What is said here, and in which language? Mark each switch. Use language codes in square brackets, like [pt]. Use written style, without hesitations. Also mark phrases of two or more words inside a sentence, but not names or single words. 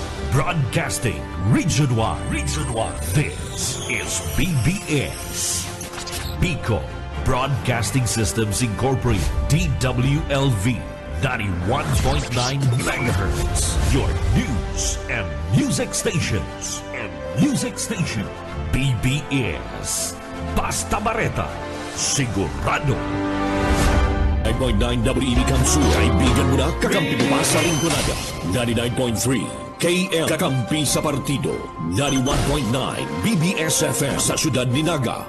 [en] Broadcasting Region 1. Region 1. This is BBS. Pico Broadcasting Systems Incorporated. DWLV 91.9 MHz. Your news and music stations. [bik] BBS. Basta Bareta. Sigurado. 9.9 WEB Kamsu. [tl] Kaibigan mo na, kakampi mo pa sa Rinconada. 99.3 KM Kakampi sa Partido. [bik] 91.9 BBS FM sa Syudad Ninaga.